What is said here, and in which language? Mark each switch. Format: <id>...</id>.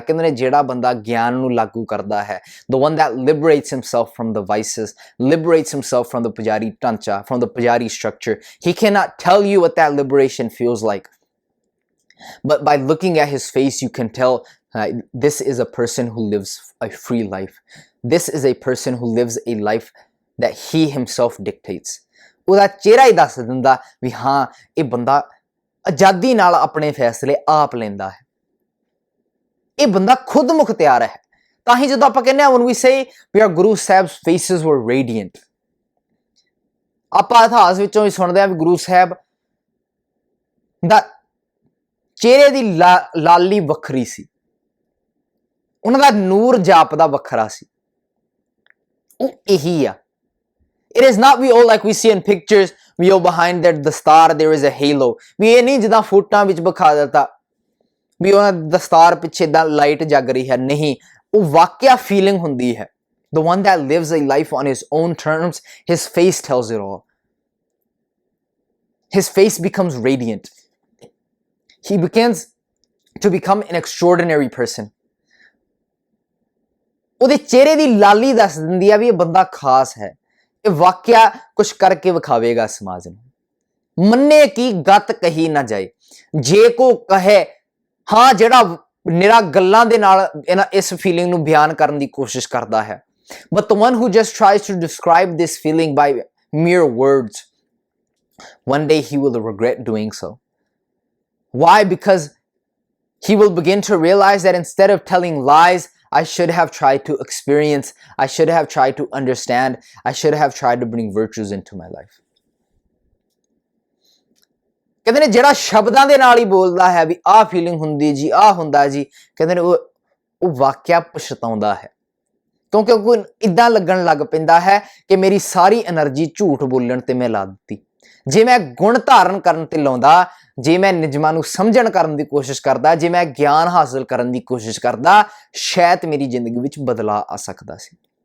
<pa>ਕਹਿੰਦੇ ਨੇ ਜਿਹੜਾ ਬੰਦਾ ਗਿਆਨ ਨੂੰ ਲਾਗੂ ਕਰਦਾ ਹੈ,</pa> <en>the one that liberates himself from the vices, liberates himself from the pujari ਢਾਂਚਾ, from the pujari structure, he cannot tell you what that liberation feels like, but by looking at his face you can tell this is a person who lives a free life. This is a person who lives a life that he himself dictates.</en> <pa>ਉਹਦਾ ਚਿਹਰਾ ਹੀ ਦੱਸ ਦਿੰਦਾ ਵੀ ਹਾਂ ਇਹ ਬੰਦਾ ਆਜ਼ਾਦੀ ਨਾਲ ਆਪਣੇ ਫੈਸਲੇ ਆਪ ਲੈਂਦਾ ਹੈ, ਇਹ ਬੰਦਾ ਖੁਦ ਮੁਖਤਿਆਰ ਹੈ। ਤਾਂ ਹੀ ਜਦੋਂ ਆਪਾਂ ਕਹਿੰਦੇ ਆ</pa> <en>when we say we are Guru Sahib's faces were radiant,</en> <pa>ਆਪਾਂ ਇਤਿਹਾਸ ਵਿੱਚੋਂ ਵੀ ਸੁਣਦੇ ਆ ਵੀ ਗੁਰੂ ਸਾਹਿਬ ਦਾ ਚਿਹਰੇ ਦੀ ਲਾਲੀ ਵੱਖਰੀ ਸੀ, ਉਹਨਾਂ ਦਾ ਨੂਰ ਜਾਪਦਾ ਵੱਖਰਾ ਸੀ। ਉਹ ਇਹੀ ਆ।</pa> <en>It is not we all like we see in pictures, we all behind that the star there is a halo,</en> <pa>ਵੀ ਇਹ ਨਹੀਂ ਜਿੱਦਾਂ ਫੋਟੋਆਂ ਵਿੱਚ ਵਿਖਾ ਦਿੱਤਾ ਵੀ ਉਹਨਾਂ ਦਸਤਾਰ ਪਿੱਛੇ ਏਦਾਂ ਲਾਈਟ ਜਗ ਰਹੀ ਹੈ, ਨਹੀਂ, ਉਹ ਵਾਕਿਆ ਫੀਲਿੰਗ ਹੁੰਦੀ ਹੈ।</pa> <en>The one that lives a life on his own terms, his face tells it all. His face becomes radiant. He begins to become an extraordinary person.</en> <pa>ਉਹਦੇ ਚਿਹਰੇ ਦੀ ਲਾਲੀ ਦੱਸ ਦਿੰਦੀ ਆ ਵੀ ਇਹ ਬੰਦਾ ਖਾਸ ਹੈ, ਇਹ ਵਾਕਿਆ ਕੁਝ ਕਰਕੇ ਵਿਖਾਵੇਗਾ ਸਮਾਜ ਨੂੰ। ਮੰਨੇ ਕੀ ਗੱਤ ਕਹੀ ਨਾ ਜਾਏ, ਜੇ ਕੋ ਕਹੇ ਹਾਂ ਜਿਹੜਾ ਨਿਰਾ ਗੱਲਾਂ ਦੇ ਨਾਲ ਇਸ ਫੀਲਿੰਗ ਨੂੰ ਬਿਆਨ ਕਰਨ ਦੀ ਕੋਸ਼ਿਸ਼ ਕਰਦਾ ਹੈ।</pa> <en>But the one who just tries to describe this feeling by mere words, one day he will regret doing so. Why? Because he will begin to realize that instead of telling lies, I should have tried to experience, I should have tried to understand, I should have tried to bring virtues into my life.</en> <pa>ਕਹਿੰਦੇ ਨੇ ਜਿਹੜਾ ਸ਼ਬਦਾਂ ਦੇ ਨਾਲ ਹੀ ਬੋਲਦਾ ਹੈ ਵੀ ਆਹ feeling ਹੁੰਦੀ ਜੀ, ਆਹ ਹੁੰਦਾ ਜੀ, ਕਹਿੰਦੇ ਨੇ ਉਹ ਵਾਕਿਆ ਪਛਤਾਉਂਦਾ ਹੈ, ਕਿਉਂਕਿ ਉਹ ਇਦਾਂ ਲੱਗਣ ਲੱਗ ਪੈਂਦਾ ਹੈ ਕਿ ਮੇਰੀ ਸਾਰੀ એનર્ਜੀ ਝੂਠ ਬੋਲਣ ਤੇ ਮੈਂ ਲਾ ਦਿੱਤੀ। ਜੇ ਮੈਂ ਗੁਣ ਧਾਰਨ ਕਰਨ ਤੇ ਲਾਉਂਦਾ, ਜੇ ਮੈਂ ਨਿਯਮਾਂ ਨੂੰ ਸਮਝਣ ਕਰਨ ਦੀ ਕੋਸ਼ਿਸ਼ ਕਰਦਾ, ਜੇ ਮੈਂ ਗਿਆਨ ਹਾਸਲ ਕਰਨ ਦੀ ਕੋਸ਼ਿਸ਼ ਕਰਦਾ, ਸ਼ਾਇਦ ਮੇਰੀ ਜ਼ਿੰਦਗੀ ਵਿੱਚ ਬਦਲਾਅ ਆ ਸਕਦਾ ਸੀ।</pa>